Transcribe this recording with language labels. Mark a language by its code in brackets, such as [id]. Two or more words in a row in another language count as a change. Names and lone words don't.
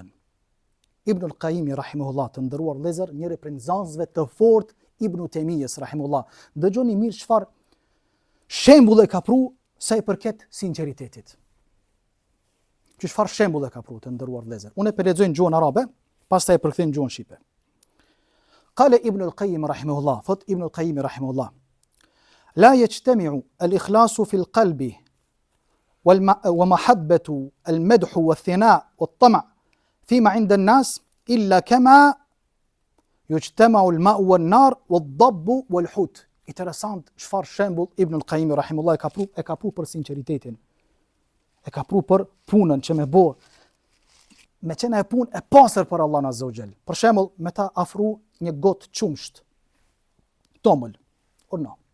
[sq] Ibnul Qayyimi rahimahullah, të ndëruar vëllezër, njëri prej nxënësve të fortë Ibnu Taymiyes rahimahullah. Dëgjoni mirë çfarë shembull e ka pru sa i përket sinqeritetit. Çfarë shembull e ka pru të ndëruar vëllezër. Unë e lexoj në gjuhën arabe, pastaj e përkthej në gjuhën shqipe. [ar] قال ابن القيم رحمه الله, [sq] thot Ibnul Qayyim rahimahullah, [ar] لا يجتمع الإخلاص في القلب ومحبة المدح والثناء والطمع فيما عند الناس إلا كما يجتمع الماء والنار والضب والحوت. [sq] Interesant çfarë shembull Ibnul Qayyim rahimullah e ka pru për sinqeritetin. E ka pru për punën që me bo me qenë e punë e pastër për Allahun [ar] عز وجل. [sq] Për shembull, me ta afru një gotë qumsht, tomël, no.